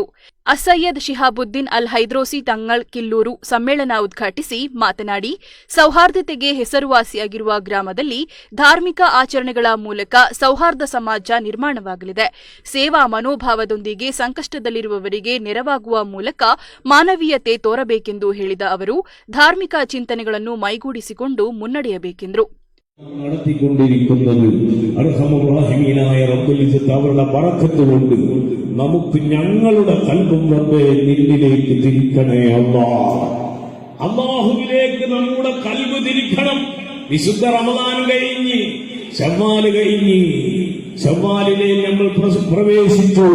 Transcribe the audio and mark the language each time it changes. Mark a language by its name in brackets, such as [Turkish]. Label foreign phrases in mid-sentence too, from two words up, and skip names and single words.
[Kannada] ಅಸಯ್ಯದ್ ಶಿಹಾಬುದ್ದೀನ್ ಅಲ್ ಹೈದ್ರೋಸಿ ತಂಗಳ್ ಕಿಲ್ಲೂರು ಸಮ್ಮೇಳನ ಉದ್ಘಾಟಿಸಿ ಮಾತನಾಡಿ, ಸೌಹಾರ್ದತೆಗೆ ಹೆಸರುವಾಸಿಯಾಗಿರುವ ಗ್ರಾಮದಲ್ಲಿ ಧಾರ್ಮಿಕ ಆಚರಣೆಗಳ ಮೂಲಕ ಸೌಹಾರ್ದ ಸಮಾಜ ನಿರ್ಮಾಣವಾಗಲಿದೆ. ಸೇವಾ ಮನೋಭಾವದೊಂದಿಗೆ ಸಂಕಷ್ಟದಲ್ಲಿರುವವರಿಗೆ ನೆರವಾಗುವ ಮೂಲಕ ಮಾನವೀಯತೆ ತೋರಬೇಕೆಂದು ಹೇಳಿದ ಅವರು, ಧಾರ್ಮಿಕ ಚಿಂತನೆಗಳನ್ನು ಮೈಗೂಡಿಸಿಕೊಂಡು ಮುನ್ನಡೆಯಬೇಕೆಂದರು. [Malayalam] നടത്തിക്കൊണ്ടിരിക്കുന്നത് അർഹമുറാഹിമീനായ [Arabic] رب العزة [Malayalam] അവരുടെ ബറക്കത്ത് കൊണ്ട് നമുക്ക് ഞങ്ങളുടെ കൽബും റബ്ബേ നിന്നിലേക്ക് തിരിക്കണേ അല്ലാഹ്. അല്ലാഹുവിലേക്ക് നമ്മുടെ കൽബ് തിരിക്കണം. വിശുദ്ധ റമദാൻ കഴിഞ്ഞ് ശവ്വാല് കഴിഞ്ഞ് ശവ്വാലിലെ നമ്മൾ പ്രവേശിച്ചു.